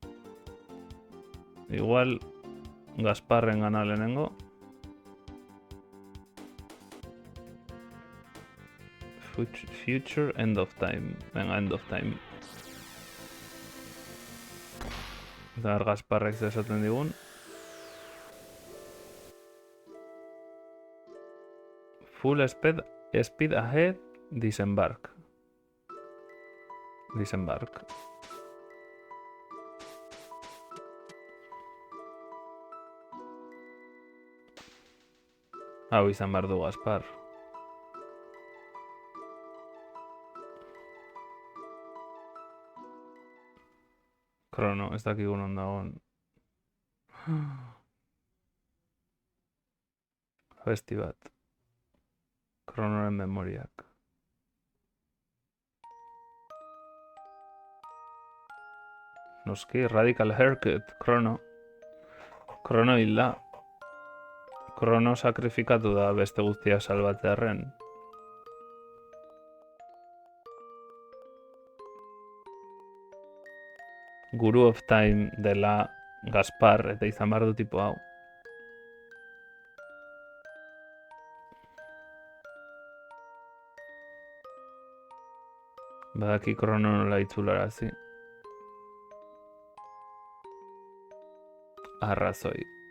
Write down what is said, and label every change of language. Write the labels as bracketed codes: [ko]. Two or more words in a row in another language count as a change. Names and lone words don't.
[eu] Igual Gasparren gana lehenengo. [en] Future end of time. Venga, end of time. [eu] Eta Gasparrek zesaten digun. [en] Full speed ahead, disembark. Disembark. [eu] Hau izan behar du Gaspar. Krono, ez dakigun ondagon. Besti bat. Kronoren memoriak. Noski, [en] radical haircut, [eu] Krono. Krono hilda. Krono sakrifikatu da beste guztia salbatzearren. Guru of Time dela Gaspar eta izan behar du tipo hau. Badaki Krono nola itzularazi. Arrazoi.